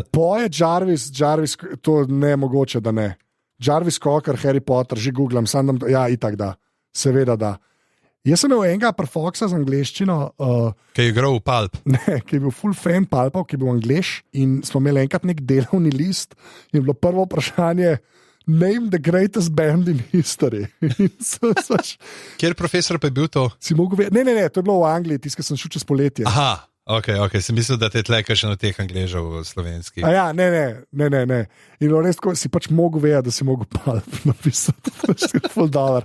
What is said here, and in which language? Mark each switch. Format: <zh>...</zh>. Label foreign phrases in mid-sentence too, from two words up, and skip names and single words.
<sl>Kako je Jarvis, to ne je mogoče, da ne. Jarvis Cocker, Harry Potter, že googlam, itak da. Seveda da. Jaz sem imel enega prfoxa z angleščino. Ki je igral v Pulp. Ne, ki je bil full fan Pulpov, ki je bil Angleš, in smo imeli enkrat nek delovni list in bilo prvo vprašanje,</sl> <en>name the greatest band in history.</en> <sl>Kjer profesor pa je bil to? Ne, to je bilo v Angliji, tisti, ki sem šel čez poletje. Aha, ok, sem mislil, da te tleka še na teh Angležev slovenskih. Ne. In res, ko si pač mogel vedeti, da si mogel Pulp napisati. To je full dollar.</sl>